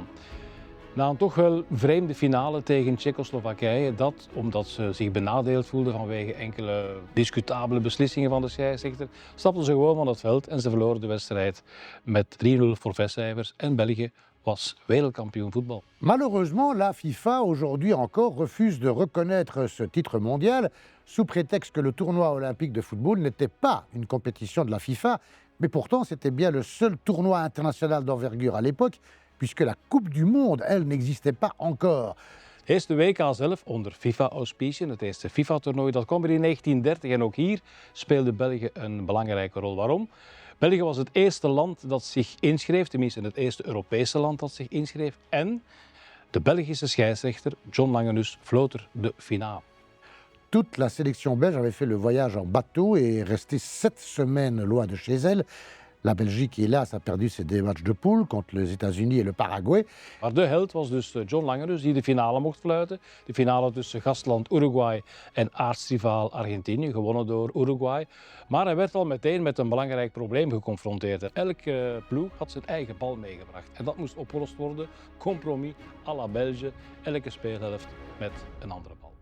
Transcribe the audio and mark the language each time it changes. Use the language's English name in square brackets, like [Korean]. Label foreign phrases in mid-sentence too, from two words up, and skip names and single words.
[Dutch] Na een toch wel vreemde finale tegen Tsjechoslowakije, dat omdat ze zich benadeeld voelden vanwege enkele discutabele beslissingen van de scheidsrechter, stapten ze gewoon van het veld en ze verloren de wedstrijd met 3-0 voor Vestcijfers en België was wereldkampioen voetbal. [French] Malheureusement, la FIFA aujourd'hui encore refuse de reconnaître ce titre mondial sous prétexte que le tournoi olympique de football n'était pas une compétition de la FIFA, mais pourtant c'était bien le seul tournoi international d'envergure à l'époque, puisque la Coupe du Monde, elle, n'existait pas encore. [Dutch] Het eerste WK zelf onder FIFA-auspiciën, het eerste FIFA-toernooi, dat kwam er in 1930 en ook hier speelde België een belangrijke rol. Waarom? België was het eerste land dat zich inschreef, tenminste het eerste Europese land dat zich inschreef. En de Belgische scheidsrechter John Langenus floot er de finale. [French] Toute la sélection belge avait fait le voyage en bateau et est restée 7 semaines loin de chez elle. La Belgique, hélas, a perdu ses 2 matchs de poule contre les États-Unis et le Paraguay. [Dutch] Maar de held was dus John Langenus die de finale mocht fluiten. De finale tussen gastland Uruguay en aartsrivaal Argentinië, gewonnen door Uruguay. Maar hij werd al meteen met een belangrijk probleem geconfronteerd. Elke ploeg had zijn eigen bal meegebracht. En dat moest opgelost worden. [French] Compromis à la Belge, [Dutch] elke speelhelft met een andere bal.